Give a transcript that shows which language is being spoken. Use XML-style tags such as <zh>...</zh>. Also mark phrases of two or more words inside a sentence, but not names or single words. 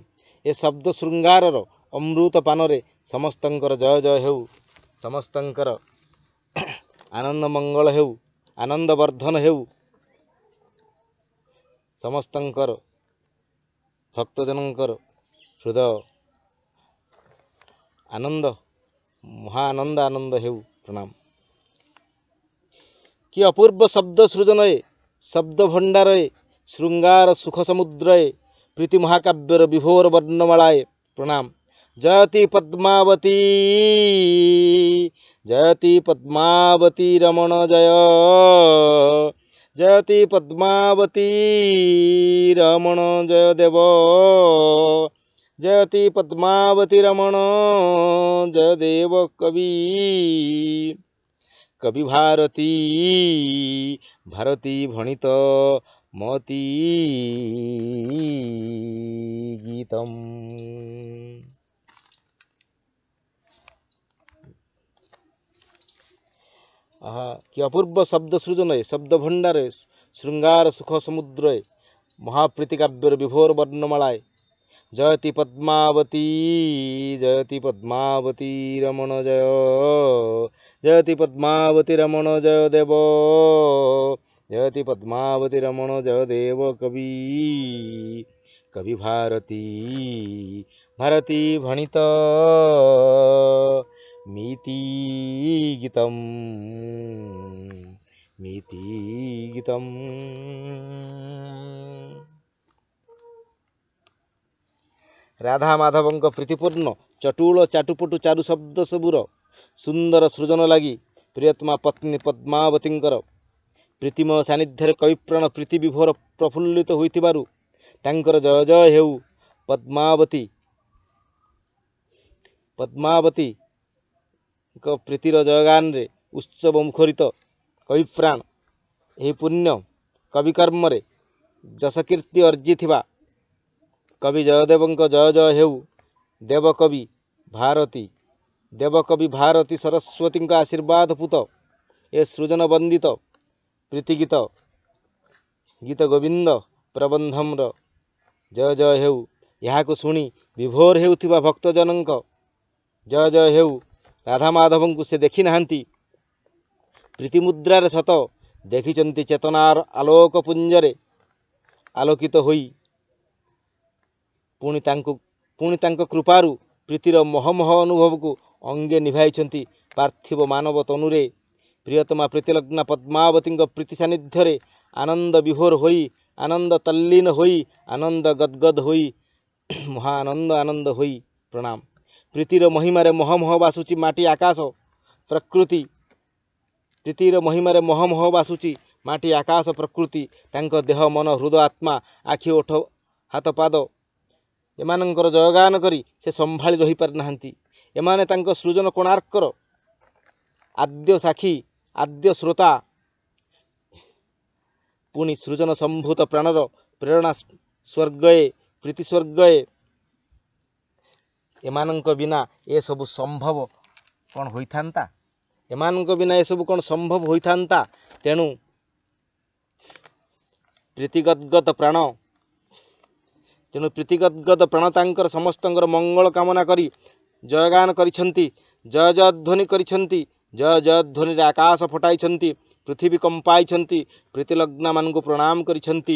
<or>ଏ ଶବ୍ଦ ଶୃଙ୍ଗାରର ଅମୃତ ପାନରେ ସମସ୍ତଙ୍କର ଜୟ ଜୟ ହେଉ ସମସ୍ତଙ୍କର ଆନନ୍ଦ ମଙ୍ଗଳ ହେଉ ଆନନ୍ଦ ବର୍ଦ୍ଧନ ହେଉ ସମସ୍ତଙ୍କର ଭକ୍ତଜନଙ୍କର ହୃଦୟ ଆନନ୍ଦ ମହାନନ୍ଦ ଆନନ୍ଦ ହେଉ ପ୍ରଣାମ। କି ଅପୂର୍ବ ଶବ୍ଦ ସୃଜନୟେ ଶବ୍ଦ ଭଣ୍ଡାରୟେ ଶୃଙ୍ଗାର ସୁଖ ସମୁଦ୍ରୟେ ପ୍ରୀତି ମହାକାବ୍ୟର ବିଭୋର ବର୍ଣ୍ଣମାଳାଏ ପ୍ରଣାମ।</or> <sa>जयति पद्मावती, जयति पद्मावती रमण जय, जयति पद्मावती रमण जय देव, जयति पद्मावती रमण जय देव कवि, कवि भारती, भारती भणित मती गीतम।</sa> <or>ଆହା କି ଅପୂର୍ବ ଶବ୍ଦ ସୃଜନ ଶବ୍ଦ ଭଣ୍ଡାର ଶୃଙ୍ଗାର ସୁଖ ସମୁଦ୍ର ମହାପ୍ରୀତି କାବ୍ୟର ବିଭୋର ବର୍ଣ୍ଣମାଳାୟ।</or> <sa>जयति पद्मावती, जयति पद्मावती रमण जय, जयति पद्मावती रमण जय देव, जयति पद्मावती रमण जय देव कवि, कवि भारती, भारती भणित मीति गीतम, मीति गीतम।</sa> <or>ରାଧା ମାଧବଙ୍କ ପ୍ରୀତିପୂର୍ଣ୍ଣ ଚଟୁଳ ଚାଟୁପଟୁ ଚାରୁ ଶବ୍ଦ ସବୁର ସୁନ୍ଦର ସୃଜନ ଲଗି ପ୍ରିୟତମା ପତ୍ନୀ ପଦ୍ମାବତୀଙ୍କର ପ୍ରୀତିମୟ ସାନିଧ୍ୟ କବିପ୍ରାଣ ପ୍ରୀତି ବିଭୋର ପ୍ରଫୁଲ୍ଲିତ ହୋଇଥିବାରୁ ତାଙ୍କର ଜୟ ଜୟ ହେଉ। ପଦ୍ମାବତୀ, ପଦ୍ମାବତୀ ପ୍ରୀତିର ଜୟଗାନ ରେ ଉତ୍ସବ ମୁଖରିତ କବିପ୍ରାଣ ଯାହି ପୁଣ୍ୟ କବିକର୍ମ ରେ ଯଶକୀର୍ତ୍ତି ଅର୍ଜିଥିବା କବି ଜୟଦେବଙ୍କ ଜୟ ଜୟ ହେଉ। ଦେବକବି ଭାରତୀ, ଦେବକବି ଭାରତୀ ସରସ୍ୱତୀ ଆଶୀର୍ବାଦ ପୁତ ଏ ସୃଜନ ବନ୍ଦିତ ପ୍ରୀତିଗୀତ ଗୀତ ଗୋବିନ୍ଦ ପ୍ରବନ୍ଧମ୍ର ଜୟ ଜୟ ହେଉ। ଯାହା ଶୁଣି ବିଭୋର ହେଉଥିବା ଭକ୍ତଜନଙ୍କ ଜୟ ଜୟ ହେଉ। ରାଧା ମାଧବ କୋ ସେ ଦେଖି ନାହାନ୍ତି ପ୍ରୀତି ମୁଦ୍ରାର ସତ ଦେଖିଛନ୍ତି ଚେତନାର ଆଲୋକ ପୁଞ୍ଜରେ ଆଲୋକିତ ହୋଇ ପୁଣି ତାଙ୍କ କୃପାରୁ ପ୍ରୀତିର ମହମହ ଅନୁଭବ କୋ ଅଙ୍ଗେ ନିଭାଇ ପାର୍ଥିବ ମାନବ ତନୁରେ। ପ୍ରିୟତମା ପ୍ରୀତିଲଗ୍ନା ପଦ୍ମାବତୀ ପ୍ରୀତି ସାନିଧ୍ୟ ଆନନ୍ଦ ବିଭୋର ହୋଇ, ଆନନ୍ଦ ତଲ୍ଲୀନ ହୋଇ, ଆନନ୍ଦ ଗଦଗଦ ହୋଇ, ମହାନନ୍ଦ ଆନନ୍ଦ ହୋଇ ପ୍ରଣାମ। ପ୍ରୀତିର ମହିମାରେ ମହମହ ବାସୁଛି ମାଟି ଆକାଶ ପ୍ରକୃତି, ପ୍ରୀତିର ମହିମାରେ ମହମହ ବାସୁଛି ମାଟି ଆକାଶ ପ୍ରକୃତି ତାଙ୍କ ଦେହ ମନ ହୃଦୟ ଆତ୍ମା ଆଖି ଓଠ ହାତ ପାଦ ଏମାନଙ୍କର ଜୟଗାନ କରି ସେ ସମ୍ଭାଳି ରହି ପାର ନାହାନ୍ତି। ଏମାନେ ତାଙ୍କ ସୃଜନ କୋଣାର୍କର ଆଦ୍ୟ ସାକ୍ଷୀ ଆଦ୍ୟ ଶ୍ରୋତା ପୁଣି ସୃଜନ ସମ୍ଭୂତ ପ୍ରାଣର ପ୍ରେରଣା ସ୍ୱର୍ଗଏ ପ୍ରୀତି ସ୍ୱର୍ଗଏ ଏମାନଙ୍କ ବିନା ଏ ସବୁ ସମ୍ଭବ କେଉଁ ହୋଇଥାନ୍ତା, ଏମାନଙ୍କ ବିନା ଏ ସବୁ କେଉଁ ସମ୍ଭବ ହୋଇଥାନ୍ତା। ତେଣୁ ପ୍ରୀତିଗଦ୍ଗଦ ପ୍ରାଣ, ତେଣୁ ପ୍ରୀତିଗଦ୍ଗଦ ପ୍ରାଣ ତାଙ୍କର ସମସ୍ତଙ୍କର ମଙ୍ଗଳ କାମନା କରି ଜୟଗାନ କରିଛନ୍ତି, ଜୟ ଜୟଧ୍ୱନି କରିଛନ୍ତି, ଜୟ ଜୟଧ୍ୱନି ରେ ଆକାଶ ଫଟାଇଛନ୍ତି, ପୃଥ୍ୱୀ କମ୍ପାଇଛନ୍ତି, ପ୍ରୀତିଲଗ୍ନା ମାନ କୋ ପ୍ରଣାମ କରିଛନ୍ତି।</or>